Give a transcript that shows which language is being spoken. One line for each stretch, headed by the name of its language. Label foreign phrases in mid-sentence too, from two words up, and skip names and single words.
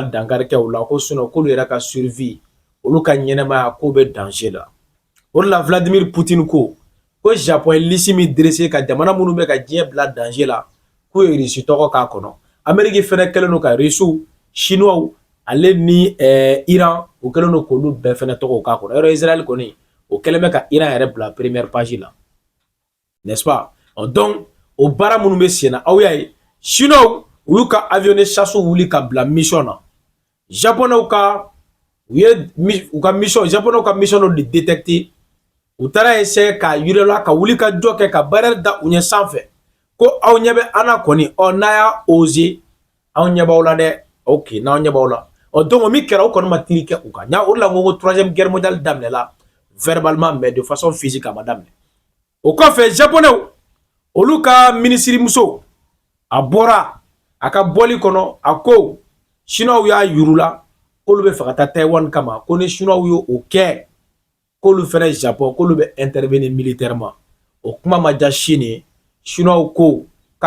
Bambara: dankari kɛ o la ko sinon k'olu yɛrɛ ka survie olu ka ɲɛnɛmaya ko bɛ danger la o de la Vladimir Poutine ko Japon ye liste min dressé ka jamana minnu bɛ ka diɲɛ bila danger la k'u ye Russie tɔgɔ k'a kɔnɔ Amérique fɛnɛ kɛlen don ka Russie Chinois ale ni Iran o kɛlen don k'olu bɛɛ fɛnɛ tɔgɔ k'a kɔnɔ yɔrɔ Israël kɔni o kɛlen bɛ ka Iran yɛrɛ bila
French: première page
Bambara: la
French: n'est-ce pas
Bambara: donc o baara minnu bɛ sen na aw y'a ye Chinois u y'u ka
French: avion de chasse
Bambara: wuli ka bila mission na Japonais ka mission Japonais ka mission dɔ de détecter u taara essayer ka yirila ka wuli ka jɔ kɛ ka barrière da u ɲɛ sanfɛ ko aw ɲɛ bɛ ana kɔni n'a y'a oser aw ɲɛ b'aw la dɛ ok n'aw ɲɛ b'aw la donc min kɛra u kɔni ma tiri kɛ u kan o de la ko
French: troisième guerre mondiale
Bambara: daminɛla
French: verbalement mais de façon physique
Bambara: a ma daminɛ o kɔfɛ Japonais olu ka ministre muso a bɔra a ka bɔli kɔnɔ a ko Chinois y'a yurula k'olu bɛ fɛ ka taa Taïwan kama ko ni Chinois y'o kɛ k'olu fɛnɛ Japon k'olu bɛ
French: intervenir militairement
Bambara: o kuma ma diya Chine ye Chinois ko k'a